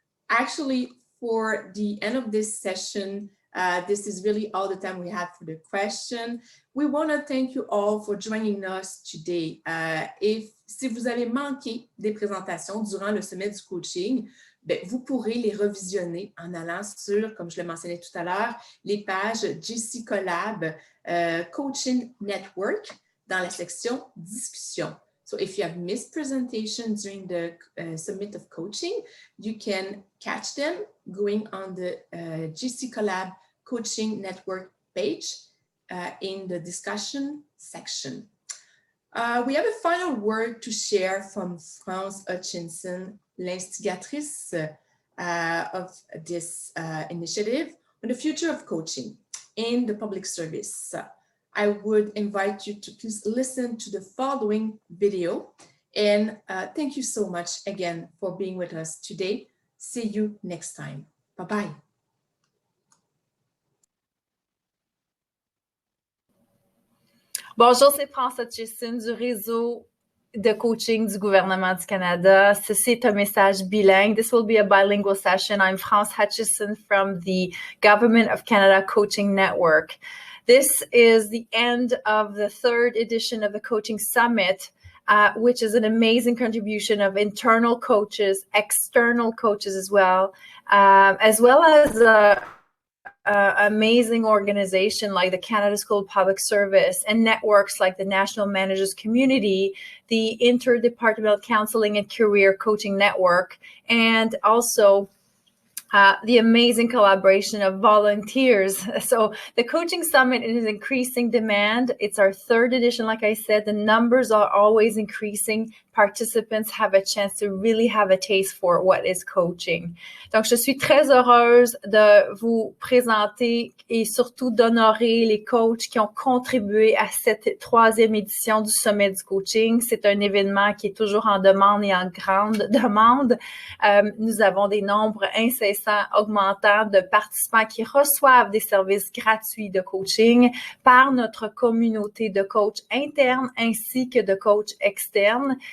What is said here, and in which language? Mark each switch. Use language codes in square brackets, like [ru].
[en] Actually, for the end of this session, this is really all the time we have for the question. We want to thank you all for joining us today. [fr] Si vous avez manqué des présentations durant le sommet du coaching, vous pourrez les revisionner en allant sur, comme je le mentionnais tout à l'heure, les pages GC Collab Coaching Network dans la section discussion. [en] So if you have missed presentations during the Summit of Coaching, you can catch them going on the GC Collab Coaching Network page in the discussion section. We have a final word to share from France Hutchinson, l'instigatrice of this initiative on the future of coaching in the public service. I would invite you to please listen to the following video. And thank you so much again for being with us today. See you next time. Bye-bye. [fr] Bonjour, c'est France Hutchison du réseau de coaching du gouvernement du Canada. Ceci est un message bilingue. [en] This will be a bilingual session. I'm France Hutchison from the Government of Canada Coaching Network. This is the end of the third edition of the Coaching Summit, which is an amazing contribution of internal coaches, external coaches as well as amazing organization like the Canada School of Public Service and networks like the National Managers Community, the Interdepartmental Counseling and Career Coaching Network, and also the amazing collaboration of volunteers. So the Coaching Summit is increasing demand. It's our third edition. Like I said, the numbers are always increasing. Participants have a chance to really have a taste for what is coaching. [fr] Donc, je suis très heureuse de vous présenter et surtout d'honorer les coachs qui ont contribué à cette troisième édition du Sommet du coaching. C'est un événement qui est toujours en demande et en grande demande. Nous avons des nombres incessants, augmentants de participants qui reçoivent des services gratuits de coaching par notre communauté de coachs internes ainsi que de coachs externes.